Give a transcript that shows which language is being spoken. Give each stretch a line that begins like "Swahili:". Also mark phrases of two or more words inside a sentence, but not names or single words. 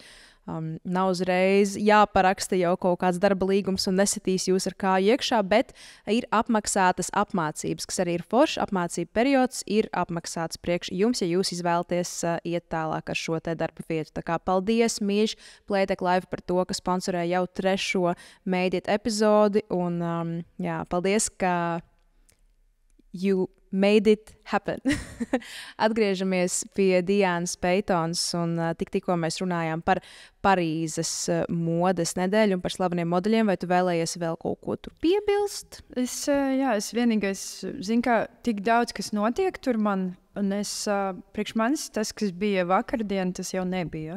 Latvian: Nav uzreiz jāparaksta jau kaut kāds darba līgums un nesitīs jūs ar kāju iekšā, bet ir apmaksātas apmācības, kas arī ir foršs. Apmācību periods ir apmaksāts priekš jums, ja jūs izvēlaties iet tālāk ar šo te darba vietu. Tā kā paldies, mīļš, Playtech Live par to, ka sponsorē jau 3. Made It epizodi, un paldies, ka
English: you made it happen.
Latvian: Atgriežamies pie Diānas Peitonas, un tikko mēs runājām par Parīzes modes nedēļu un par slaveniem modeļiem. Vai tu vēlējies vēl kaut ko tur piebilst? Es vienīgais zinu, ka tik daudz, kas notiek tur man, un priekš manis tas, kas bija vakardien, tas jau nebija.